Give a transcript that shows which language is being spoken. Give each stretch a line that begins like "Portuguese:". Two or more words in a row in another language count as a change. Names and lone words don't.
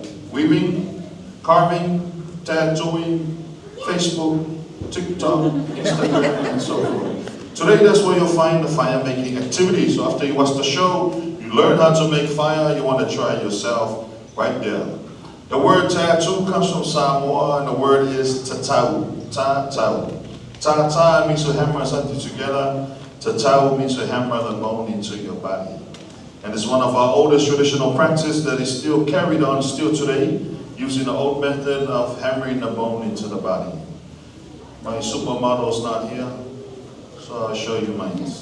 English: Weaving, carving, tattooing, Facebook, TikTok, Instagram, and so forth. Today, that's where you'll find the fire making activity. So after you watch the show, you learn how to make fire, you want to try it yourself right there. The word tattoo comes from Samoa, and the word is tatau. Tatau. Tata means to hammer something together. Tatau means to hammer the bone into your body. And it's one of our oldest traditional practices that is still carried on still today, using the old method of hammering the bone into the body. My supermodel's not here, so I'll show you mine.